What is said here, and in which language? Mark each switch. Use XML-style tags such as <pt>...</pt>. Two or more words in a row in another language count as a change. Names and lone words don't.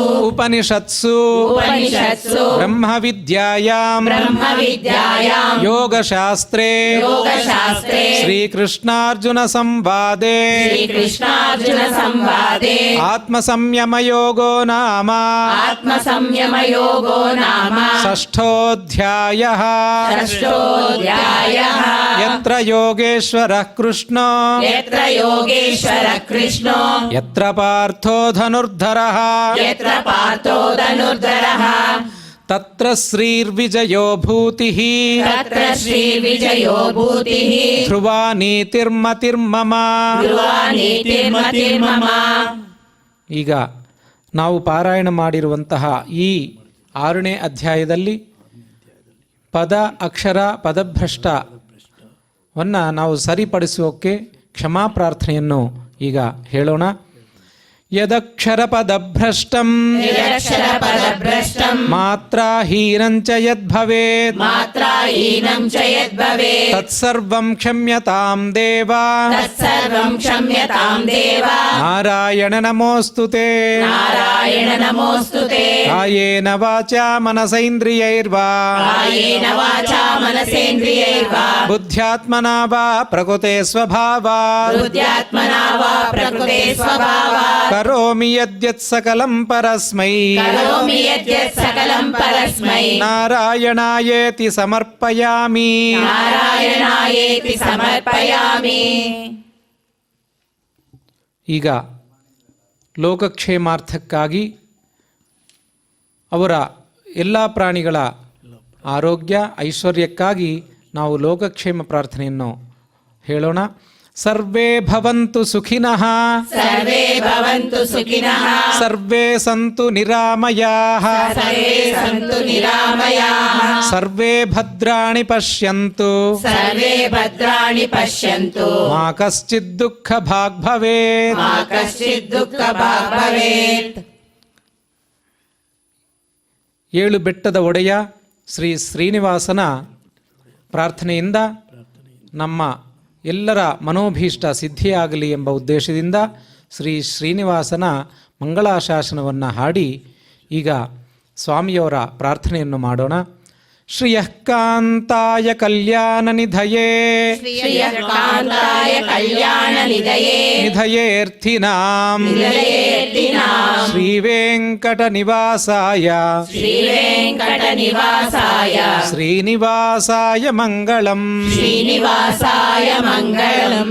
<sa>ಉಪನಿಷತ್ಸು ಬ್ರಹ್ಮವಿದ್ಯಾಯಾಂ ಯೋಗಶಾಸ್ತ್ರೇ ಶ್ರೀಕೃಷ್ಣಾರ್ಜುನ ಸಂವಾದೇ ಆತ್ಮಸಂಯಮಯೋಗೋ ನಾಮ ಷಷ್ಠೋಧ್ಯಾಯಃ. ಯತ್ರ ಯೋಗೇಶ್ವರಃ ಕೃಷ್ಣೋ ಯತ್ರ ಪಾರ್ಥೋ ಧನುರ್ಧರಃ ತತ್ರ ಶ್ರೀರ್ವಿಜಯೋ ಭೂತಿಃ ಧ್ರುವಾ ನೀತಿರ್ಮತಿರ್ಮಮ.</sa> <kn>ಈಗ ನಾವು ಪಾರಾಯಣ ಮಾಡಿರುವಂತಹ ಈ 6ನೇ ಅಧ್ಯಾಯದಲ್ಲಿ ಪದ ಅಕ್ಷರ ಪದಭ್ರಷ್ಟವನ್ನು ನಾವು ಸರಿಪಡಿಸೋಕ್ಕೆ ಕ್ಷಮಾ ಪ್ರಾರ್ಥನೆಯನ್ನು ಈಗ ಹೇಳೋಣ.</kn> <sa>ಯದಕ್ಷರ ಪದಭ್ರಷ್ಟಂ ಮಾತ್ರಾಹೀನಂಚ ಯದ್ಭವೇತ್ ತತ್ಸರ್ವಂ ಕ್ಷಮ್ಯತಾಂ ದೇವ ನಾರಾಯಣ ನಮೋಸ್ತುತೆ. ಕಾಯೇನ ವಾಚಾ ಮನಸೇಂದ್ರಿಯೈರ್ವಾ ಬುದ್ಧ್ಯಾತ್ಮನಾ ವಾ ಪ್ರಕೃತೆ ಸ್ವಭಾವಾತ್ ಕರೋಮಿ ಯದ್ಯತ್ ಸಕಲಂ ಪರಸ್ಮೈ ನಾರಾಯಣಾಯೇತಿ ಸಮರ್ಪಯಾಮಿ.</sa> <kn>ಈಗ ಲೋಕಕ್ಷೇಮಾರ್ಥಕ್ಕಾಗಿ ಅವರ ಎಲ್ಲ ಪ್ರಾಣಿಗಳ ಆರೋಗ್ಯ ಐಶ್ವರ್ಯಕ್ಕಾಗಿ ನಾವು ಲೋಕಕ್ಷೇಮ ಪ್ರಾರ್ಥನೆಯನ್ನು ಹೇಳೋಣ.</kn> <sa>सर्वे भवन्तु सुखिनः सर्वे भवन्तु सुखिनः सर्वे सन्तु निरामयाः सर्वे सन्तु निरामयाः सर्वे भद्राणि पश्यन्तु सर्वे भद्राणि पश्यन्तु मा कश्चित् दुःखभाग् भवेत् मा कश्चित् दुःखभाग् भवेत्।</sa> <kn>ಏಳು ಬೆಟ್ಟದ ಒಡೆಯ ಶ್ರೀ ಶ್ರೀನಿವಾಸನ ಪ್ರಾರ್ಥನೆಯಿಂದ ನಮ್ಮ ಎಲ್ಲರ ಮನೋಭೀಷ್ಟ ಸಿದ್ಧಿಯಾಗಲಿ ಎಂಬ ಉದ್ದೇಶದಿಂದ ಶ್ರೀ ಶ್ರೀನಿವಾಸನ ಮಂಗಳಾಶಾಸನವನ್ನು ಹಾಡಿ ಈಗ ಸ್ವಾಮಿಯವರ ಪ್ರಾರ್ಥನೆಯನ್ನು ಮಾಡೋಣ.</kn> <sa>ಶ್ರಿಯಃ ಕಾಂತಾಯ ಕಲ್ಯಾಣ ನಿಧಯೇ श्रियः कान्ताय कल्याण निधये ನಿಧಯೇರ್ಥಿನಾಂ निधयेऽर्थिनाम् ಶ್ರೀವೆಂಕಟ ನಿವಾಸಾಯ श्रीवेङ्कटनिवासाय ಶ್ರೀನಿವಾಸಾಯ ಮಂಗಳಂ श्रीनिवासाय मङ्गलम्</sa>